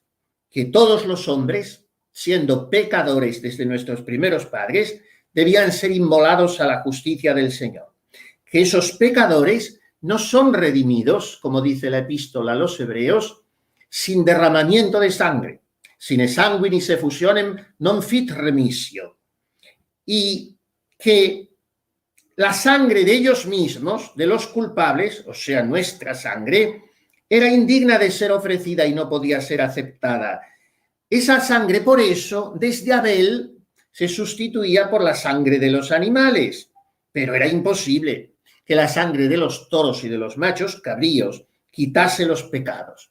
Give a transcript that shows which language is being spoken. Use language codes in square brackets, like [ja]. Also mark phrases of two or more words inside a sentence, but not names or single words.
[es] Que todos los hombres, siendo pecadores desde nuestros primeros padres, debían ser inmolados a la justicia del Señor. Que esos pecadores no son redimidos, como dice la epístola a los Hebreos, sin derramamiento de sangre. [la] Sine sanguinis effusionem non fit remissio. [es] Y que la sangre de ellos mismos, de los culpables, o sea, nuestra sangre, era indigna de ser ofrecida y no podía ser aceptada. Esa sangre, por eso, desde Abel se sustituía por la sangre de los animales, pero era imposible que la sangre de los toros y de los machos cabríos quitase los pecados.